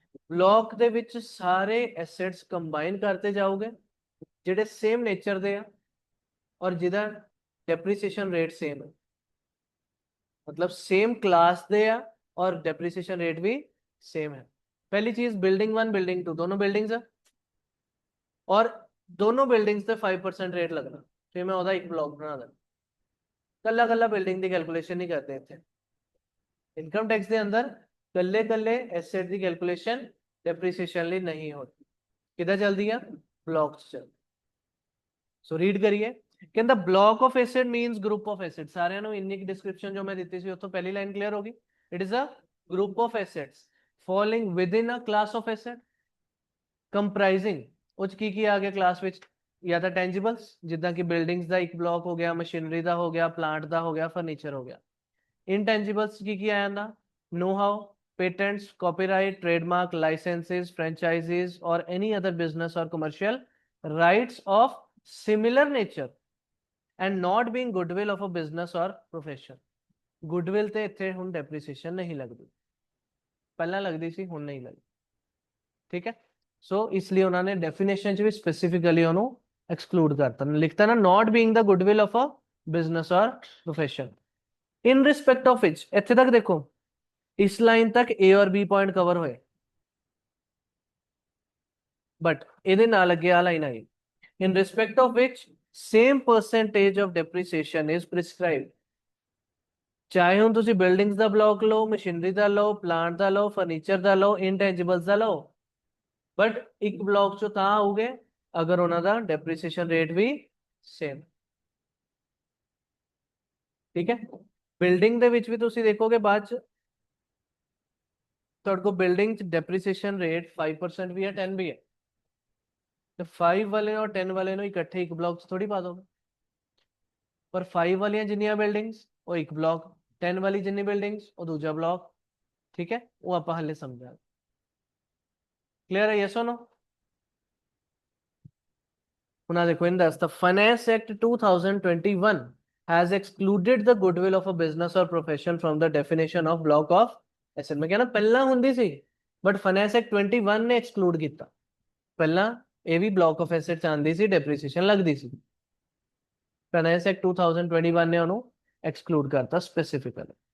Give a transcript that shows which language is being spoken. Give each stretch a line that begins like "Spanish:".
Punjabi: Block ਦੇ ਵਿੱਚ ਸਾਰੇ ਐਸੈਟਸ ਕੰਬਾਈਨ ਕਰਤੇ ਜਾਓਗੇ ਜਿਹੜੇ ਸੇਮ ਨੇਚਰ ਦੇ ਆ ਔਰ ਜਿਹਦਾ ਡੈਪਰੀਸੀਏਸ਼ਨ ਰੇਟ ਸੇਮ ਹੈ,
Hindi: मतलब सेम क्लास दे आ और डेप्रिसिएशन रेट भी सेम है। पहली चीज बिल्डिंग 1 बिल्डिंग 2 दोनों बिल्डिंग्स है और दोनों बिल्डिंग्स पे 5% रेट लगना, फिर मैं
Punjabi: ਉਹਦਾ ਇੱਕ ਬਲੌਕ ਬਣਾ ਦੇਣਾ। ਕੱਲਾ ਕੱਲਾ ਬਿਲਡਿੰਗ ਦੀ ਕੈਲਕੂਲੇਸ਼ਨ ਨਹੀਂ ਕਰਦੇ ਇੱਥੇ। ਇਨਕਮ ਟੈਕਸ ਦੇ ਅੰਦਰ ਕੱਲੇ ਕੱਲੇ ਐਸੈਟ ਦੀ ਕੈਲਕੂਲੇਸ਼ਨ ਡੈਪਰੀਸੀਏਸ਼ਨ ਲਈ ਨਹੀਂ ਹੋती, ਕਿੱਦਾਂ ਚੱਲਦੀ ਆ? ਬਲੌਕ ਚ ਚੱਲਦੀ। ਸੋ ਰੀਡ ਕਰੀਏ, ਕਹਿੰਦਾ block of asset means group of asset. ਸਾਰਿਆਂ ਨੂੰ ਇੰਨੀ ਡਿਸਕ੍ਰਿਪਸ਼ਨ ਜੋ ਮੈਂ ਦਿੱਤੀ ਸੀ ਉੱਥੋਂ ਪਹਿਲੀ ਲਾਈਨ ਕਲੀਅਰ ਹੋ ਗਈ।
English: it is a group of assets falling within a class of asset comprising,
Punjabi: ਉਹ ਚ ਕੀ ਆ ਗਿਆ ਕਲਾਸ ਵਿੱਚ? ਜਾਂ ਤਾਂ ਟੈਂਜੀਬਲਸ ਜਿੱਦਾਂ ਕਿ ਬਿਲਡਿੰਗਸ ਦਾ ਇੱਕ ਬਲੌਕ ਹੋ ਗਿਆ, ਮਸ਼ੀਨਰੀ ਦਾ ਹੋ ਗਿਆ, ਪਲਾਂਟ ਦਾ ਹੋ ਗਿਆ, ਫਰਨੀਚਰ ਹੋ ਗਿਆ। ਇਨਟੈਂਜੀਬਲਸ ਕੀ ਆਇਆ ਜਾਂਦਾ?
English: Know how, patents, copyright, trademark, licenses, franchises or any other business or commercial rights of similar nature and not being goodwill of a business or profession।
Punjabi: goodwill ਤੇ ਇੱਥੇ ਹੁਣ depreciation ਨਹੀਂ ਲੱਗਦੀ, ਪਹਿਲਾਂ ਲੱਗਦੀ ਸੀ ਹੁਣ ਨਹੀਂ ਲੱਗਦੀ, ਠੀਕ ਹੈ। ਸੋ ਇਸ ਲਈ ਉਹਨਾਂ ਨੇ ਡੈਫੀਨੇਸ਼ਨ ਚ ਵੀ ਸਪੈਸੀਫਿਕਲੀ ਉਹਨੂੰ ਐਕਸਕਲੂਡ ਕਰਤਾ, ਲਿਖਤਾ ਨਾ
English: not being the goodwill of a business or profession in respect of which।
Punjabi: ਇੱਥੇ ਤੱਕ ਦੇਖੋ,
Hindi: इस लाइन तक ए और बी पॉइंट कवर होए,
Punjabi: बट ਇਹਦੇ ਨਾਲ ਅੱਗੇ ਆ line I
English: in respect of which same percentage of depreciation is prescribed।
Punjabi: ਚਾਹੇ ਹੁਣ ਤੁਸੀਂ ਬਿਲਡਿੰਗਸ ਦਾ ਬਲੌਕ ਲਓ, ਮਸ਼ੀਨਰੀ ਦਾ ਲਓ, ਪਲਾਂਟ ਦਾ ਲਓ, ਫਰਨੀਚਰ ਦਾ ਲਓ, ਇਨਟੈਂਜੀਬਲਸ ਦਾ ਲਓ, ਬਟ ਇੱਕ ਬਲੌਕ ਚੋਂ ਤਾਂ ਆਉਗੇ ਅਗਰ ਉਹਨਾਂ ਦਾ ਡੈਪਰੀਸੀਏਸ਼ਨ ਰੇਟ ਵੀ ਸੇਮ, ਠੀਕ ਹੈ। ਬਿਲਡਿੰਗ ਦੇ ਵਿੱਚ ਵੀ ਤੁਸੀਂ ਦੇਖੋਗੇ ਬਾਅਦ ਚ ਤੁਹਾਡੇ ਕੋਲ ਬਿਲਡਿੰਗ ਚ ਡੈਪਰੀਸੀਏਸ਼ਨ ਰੇਟ 5% ਵੀ ਹੈ, 10 ਵੀ ਹੈ, ਤੇ 5 ਵਾਲੇ ਔਰ 10 ਵਾਲੇ ਨੂੰ ਇਕੱਠੇ ਇੱਕ ਬਲੌਕ ਚ ਥੋੜੀ ਪਾ ਦੋਗੇ, ਪਰ 5 ਵਾਲੀਆਂ ਜਿੰਨੀਆਂ ਬਿਲਡਿੰਗਸ ਉਹ ਇੱਕ ਬਲੌਕ, 10 ਵਾਲੀ ਜਿੰਨੀ ਬਿਲਡਿੰਗਸ ਉਹ ਦੂਜਾ ਬਲੌਕ, ਠੀਕ ਹੈ। ਉਹ ਆਪਾਂ ਹਲੇ ਸਮਝਾਂਗੇ, ਕਲੀਅਰ ਹੈ? ਯੈਸ অর ਨੋ? ਹੁਣ ਆ ਦੇਖੋ, ਇਹਦਾ ਦੱਸਦਾ finance act 2021
English: has excluded the goodwill of a business or profession from the definition of block of asset।
Punjabi: ਮੈਂ ਕਹਿੰਦਾ ਪਹਿਲਾਂ ਹੁੰਦੀ ਸੀ, ਬਟ ਫਾਈਨੈਂਸ ਐਕਟ 21 ਨੇ ਐਕਸਕਲੂਡ ਕੀਤਾ। ਪਹਿਲਾਂ ਇਹ ਵੀ ਬਲੌਕ ਆਫ ਐਸੈਟ ਚ ਆਉਂਦੀ ਸੀ, ਡੈਪਰੀਸੀਏਸ਼ਨ ਲੱਗਦੀ ਸੀ, ਫਾਈਨੈਂਸ ਐਕਟ 2021 ਨੇ ਉਹਨੂੰ ਐਕਸਕਲੂਡ ਕਰਤਾ ਸਪੈਸੀਫਿਕਲੀ।